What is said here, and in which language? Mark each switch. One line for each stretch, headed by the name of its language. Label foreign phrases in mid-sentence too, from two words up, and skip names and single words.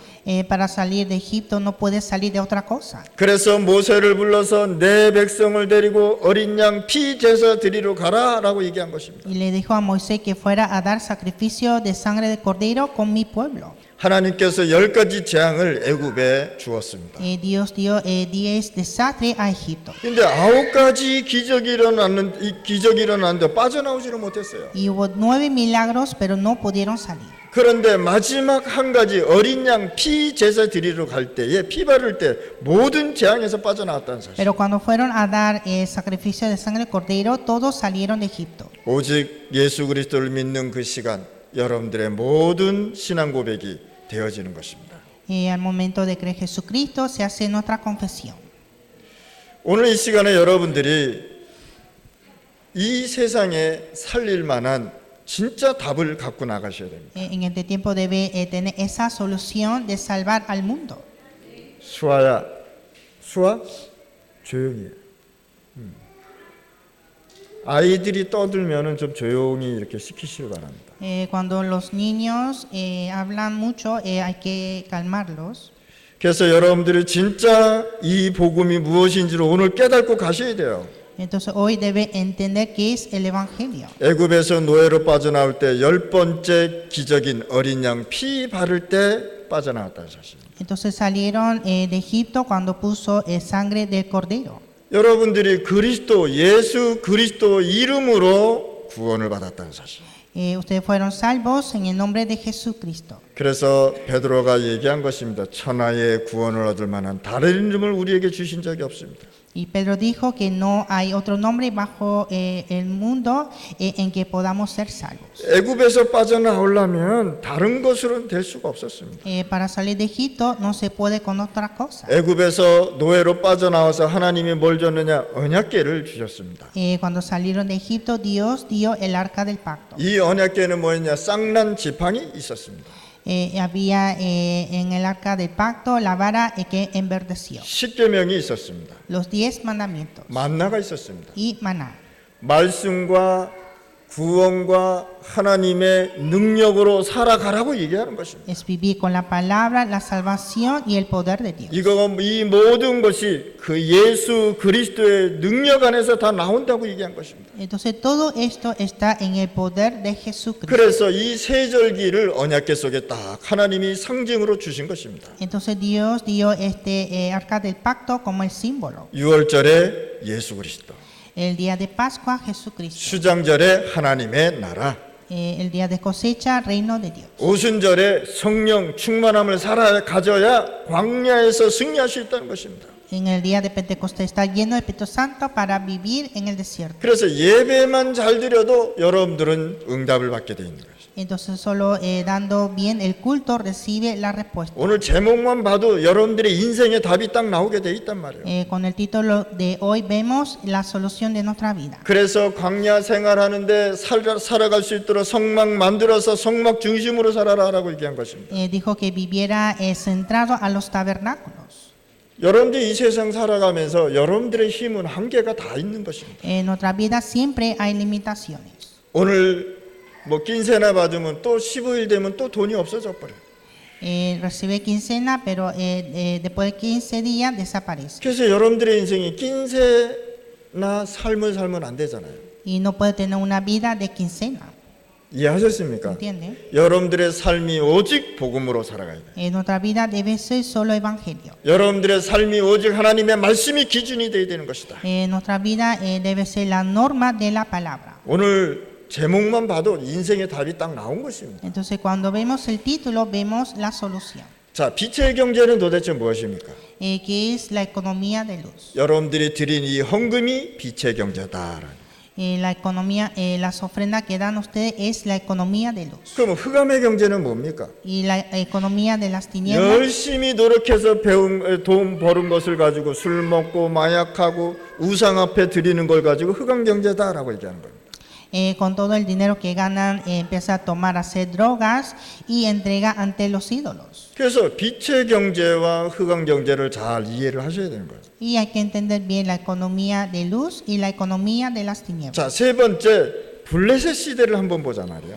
Spanish: Para salir de Egipto no puede salir de otra cosa.
Korean: 그래서 모세를 불러서 내 백성을 데리고 어린 양 피 제사 드리러 가라라고 얘기한 것입니다.
Spanish: Y le dijo a Moisés que fuera a dar sacrificio de sangre de cordero con mi pueblo.
Korean: 하나님께서 10가지 재앙을 애굽에 주었습니다.
Spanish: Dios dio 10 desastres a Egipto.
Korean: 근데 9가지 기적이 일어났는데 빠져나오지를 못했어요.
Spanish: Y hubo 9 milagros, pero no pudieron salir.
Korean: 그런데 마지막 한 가지 어린 양 피 제사 드리러 갈 때에 피 바를 때 모든 재앙에서 빠져나왔다는 사실.
Spanish: Pero cuando fueron a dar sacrificio de sangre de cordero, todos salieron de Egipto.
Korean: 오직 예수 그리스도를 믿는 그 시간 여러분들의 모든 신앙 고백이 되어지는 것입니다.
Spanish: Al momento de creer en Jesucristo se hace nuestra confesión.
Korean: 오늘 이 시간에 여러분들이 이 세상에 살릴 만한 진짜 답을 갖고 나가셔야 됩니다.
Spanish: En este tiempo debe tener esa solución de salvar al mundo.
Korean: 수아 조용히 해. 아이들이 떠들면은 좀 조용히 이렇게 시키시기 바랍니다.
Spanish: Cuando los niños hablan mucho, hay que calmarlos.
Korean: 그래서 여러분들이 진짜 이 복음이 무엇인지를 오늘 깨닫고 가셔야 돼요.
Spanish: Entonces hoy debe entender qué es el evangelio.
Korean: 애굽에서 노예로 빠져나올 때 10번째 기적인 어린 양 피 바를 때 빠져나왔다는 사실.
Spanish: Entonces salieron de Egipto cuando puso sangre del cordero.
Korean: 여러분들이 예수 그리스도 이름으로 구원을 받았다는 사실.
Spanish: Ustedes fueron salvos en el nombre de Jesucristo.
Korean: 그래서 베드로가 얘기한 것입니다. 천하의 구원을 얻을 만한 다른 이름을 우리에게 주신 적이 없습니다.
Spanish: Y Pedro dijo que no hay otro nombre bajo el mundo en que podamos ser salvos.
Korean: 애굽에서 빠져나오려면 다른 것으로는 될 수가 없었습니다.
Spanish: Para salir de Egipto no se puede con otra cosa.
Korean: 애굽에서 노예로 빠져나와서 하나님이 뭘 줬느냐? 언약궤를 주셨습니다.
Spanish: Cuando salieron de Egipto, Dios dio el arca del pacto.
Korean: 이 언약궤는 뭐였냐? 쌍난 지팡이 있었습니다.
Spanish: Había en el arca del pacto la vara que enverdeció.
Korean: 십계명이 있었습니다.
Spanish: Los 10 mandamientos
Korean: 만나가 있었습니다.
Spanish: y maná.
Korean: 말씀과 구원과 하나님의 능력으로 살아가라고 얘기하는 것입니다.
Spanish: Es vivir con la palabra, la salvación y el poder de Dios.
Korean: 이 모든 것이 그 예수 그리스도의 능력 안에서 다 나온다고 얘기한 것입니다.
Spanish: Entonces todo esto está en el poder de Jesucristo.
Korean: 그래서 이 세절기를 언약궤 속에 딱 하나님이 상징으로 주신 것입니다.
Spanish: Entonces Dios dio este arca del pacto como el símbolo.
Korean: 6월절에 예수 그리스도,
Spanish: El día de Pascua, Jesucristo.
Korean: 수장절에 하나님의 나라,
Spanish: El día de cosecha, reino de Dios.
Korean: 오순절에 성령 충만함을 가져야 광야에서 승리할 수 있다는 것입니다.
Spanish: En el día de Pentecostés está lleno del Espíritu Santo para vivir en el desierto.
Korean: 그래서 예배만 잘 드려도 여러분들은 응답을 받게 돼 있는 거예요.
Spanish: Entonces solo dando bien el culto recibe la respuesta.
Korean: 오늘 제목만 봐도 여러분들의 인생의 답이 딱 나오게 돼 있단 말이에요.
Spanish: Con el título de hoy vemos la solución de nuestra vida.
Korean: 그래서 광야 생활하는데 살아갈 수 있도록 성막 만들어서 성막 중심으로 살아라라고 얘기한 것입니다.
Spanish: Dijo que viviera centrado a los tabernáculos.
Korean: 여러분들이 이 세상 살아가면서 여러분들의 힘은 한계가 다 있는 것입니다.
Spanish: En nuestra vida siempre hay limitaciones.
Korean: 오늘 낀세나 받으면 또 15일 되면 또 돈이 없어져 버려요.
Spanish: Recibe quincena, pero después de 15 días desaparece.
Korean: 그래서 여러분들의 인생이 낀세나 삶을 살면 안 되잖아요.
Spanish: Y no puede tener una vida de quincena.
Korean: 이해하셨습니까?
Spanish: ¿Entiende?
Korean: 여러분들의 삶이 오직 복음으로 살아가야 돼요.
Spanish: Nuestra vida debe ser solo evangelio.
Korean: 여러분들의 삶이 오직 하나님의 말씀이 기준이 되어야 되는 것이다.
Spanish: Nuestra vida debe ser la norma de la palabra.
Korean: 오늘 제목만 봐도 인생의 답이 딱 나온 것입니다.
Spanish: Entonces cuando vemos el título vemos la solución.
Korean: 자, 빛의 경제는 도대체 무엇입니까?
Spanish: Que es la economía de luz.
Korean: 여러분들이 드린 이 헌금이 빛의 경제다.
Spanish: La economía, las ofrendas que dan ustedes es la economía de luz.
Korean: 그럼 흑암의 경제는 뭡니까?
Spanish: Y la economía de las tinieblas
Korean: 열심히 노력해서 배운 돈 버는 것을 가지고 술 먹고 마약하고 우상 앞에 드리는 걸 가지고 흑암 경제다라고 얘기하는 겁니다.
Spanish: con todo el dinero que ganan empieza a tomar, a hacer drogas y entrega ante los ídolos.
Korean: 그래서 빛의 경제와 흑암 경제를 잘 이해를 하셔야 되는 거예요.
Spanish: Y hay que entender bien la economía de luz y la economía de las tinieblas.
Korean: 자, 세 번째 블레셋 시대를 한번 보자 말이에요.